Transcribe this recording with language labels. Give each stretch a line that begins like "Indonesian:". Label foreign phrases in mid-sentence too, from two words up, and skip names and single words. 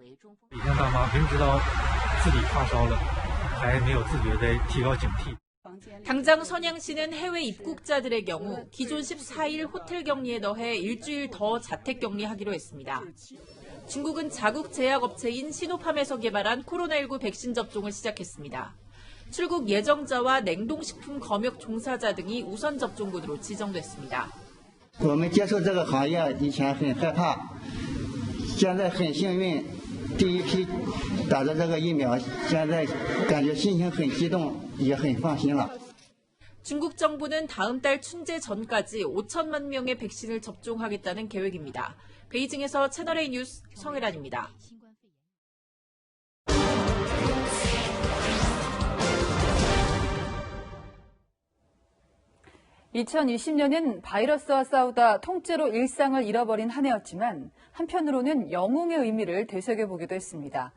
Korean: 당장 선양시는 해외 입국자들의 경우 기존 14일 호텔 격리에 더해 일주일 더 자택 격리하기로 했습니다. 중국은 자국 제약업체인 시노팜에서 개발한 코로나19 백신 접종을 시작했습니다. 출국 예정자와 냉동식품 검역 종사자 등이 우선 접종군으로 지정됐습니다.
Chinese: 我们接受这个行业以前很害怕，现在很幸运，第一批打的这个疫苗，现在感觉心情很激动，也很放心了。
Korean: 중국 정부는 다음 달 춘제 전까지 5천만 명의 백신을 접종하겠다는 계획입니다. 베이징에서 채널A 뉴스 성혜란입니다. 2020년은 바이러스와 싸우다 통째로 일상을 잃어버린 한 해였지만 한편으로는 영웅의 의미를 되새겨보기도 했습니다.